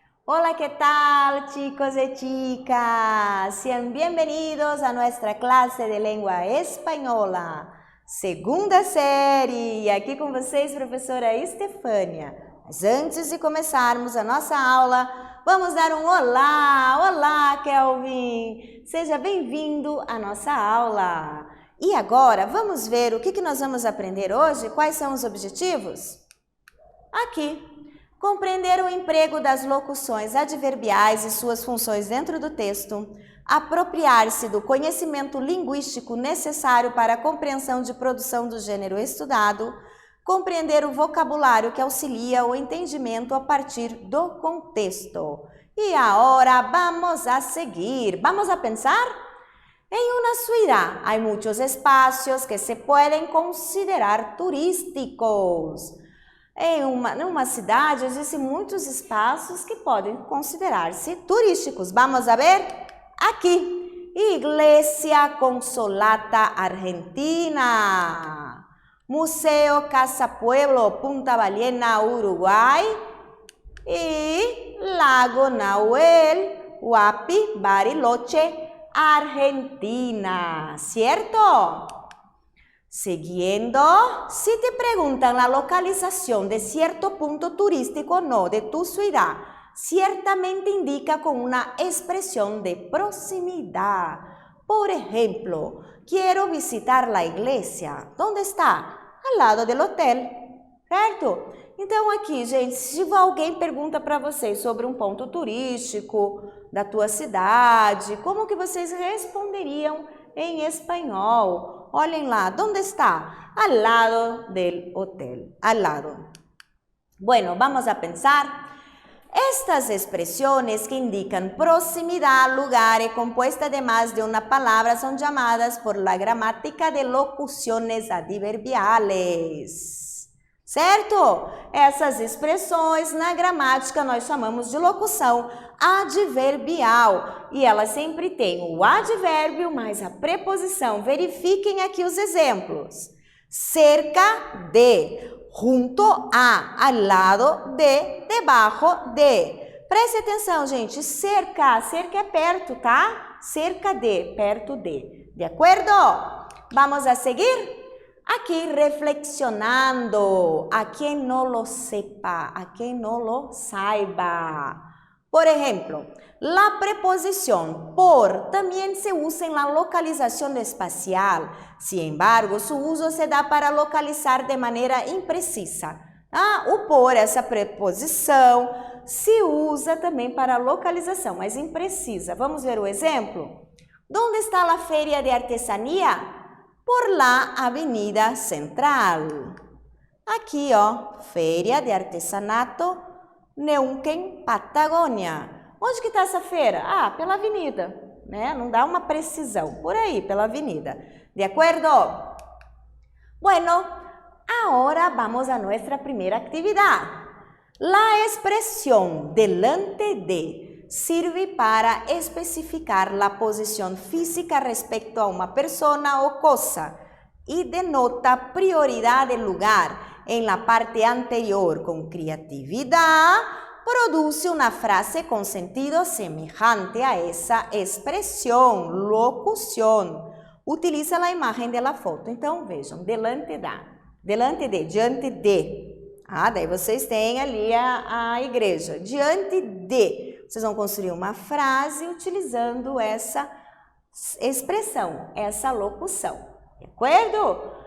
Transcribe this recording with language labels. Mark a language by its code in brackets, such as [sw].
[es] Hola, ¿qué tal, chicos y chicas? Sean bienvenidos a nuestra clase de lengua [pt] espanhola, segunda série. E aqui com vocês, professora Estefânia. Mas antes de começarmos a nossa aula, vamos dar um olá! Olá, Kelvin! Seja bem-vindo à nossa aula. E agora, vamos ver o que nós vamos aprender hoje? Quais são os objetivos? Aqui. Compreender o emprego das locuções adverbiais e suas funções dentro do texto, apropriar-se do conhecimento linguístico necessário para a compreensão de produção do gênero estudado, compreender o vocabulário que auxilia o entendimento a partir do contexto. E agora vamos a seguir. [es] Vamos a pensar? En una ciudad hay muchos espacios que se pueden considerar turísticos. [pt] Em uma cidade existem muitos espaços que podem considerar-se turísticos. [es] Vamos a ver? Aqui, Iglesia Consolata Argentina, Museo Casa Pueblo Punta Ballena, Uruguai e Lago Nahuel, Huapi, Bariloche, Argentina, ¿cierto? Siguiendo, si te preguntan la localización de cierto punto turístico o no de tu ciudad, ciertamente indica con una expresión de proximidad. Por ejemplo, quiero visitar la iglesia. ¿Dónde está? Al lado del hotel, [pt] certo? Então aqui, gente, se alguém pergunta para vocês sobre um ponto turístico da tua cidade, como que vocês responderiam em espanhol? Olhem lá, [es] ¿dónde está? Al lado del hotel, al lado. Bueno, vamos a pensar. Estas expresiones que indican proximidad, lugar y compuesta de más de una palabra son llamadas por la gramática de locuciones adverbiales. [pt] Certo? Essas expressões na gramática nós chamamos de locução adverbial e ela sempre tem o advérbio mais a preposição. Verifiquem aqui os exemplos. [es] Cerca de, junto a, al lado de, debajo de. [pt] Preste atenção, gente. Cerca é perto, tá? Cerca de, perto de. De acordo? [es] Vamos a seguir? Aquí reflexionando, a quien no lo sepa, a quien no lo saiba. Por ejemplo, la preposición por también se usa en la localización espacial. Sin embargo, su uso se da para localizar de manera imprecisa. [pt] O por, essa preposição, se usa também para localização, mas imprecisa. Vamos ver o exemplo? [es] ¿Dónde está la feria de artesanía? Por la Avenida Central. [pt] Aqui, ó, Feira de Artesanato Neuquén, Patagônia. Onde que está essa feira? Pela avenida, né? Não dá uma precisão. Por aí, pela avenida. De acordo? [es] Bueno, ahora vamos a nuestra primera actividad. La expresión delante de sirve para especificar la posición física respecto a una persona o cosa y denota prioridad del lugar. En la parte anterior, con creatividad, produce una frase con sentido semejante a esa expresión, locución. Utiliza la imagen de la foto. [pt] Então, vejam, delante de, diante de. Daí vocês têm ali a igreja. Diante de. Vocês vão construir uma frase utilizando essa expressão, essa locução. De acordo?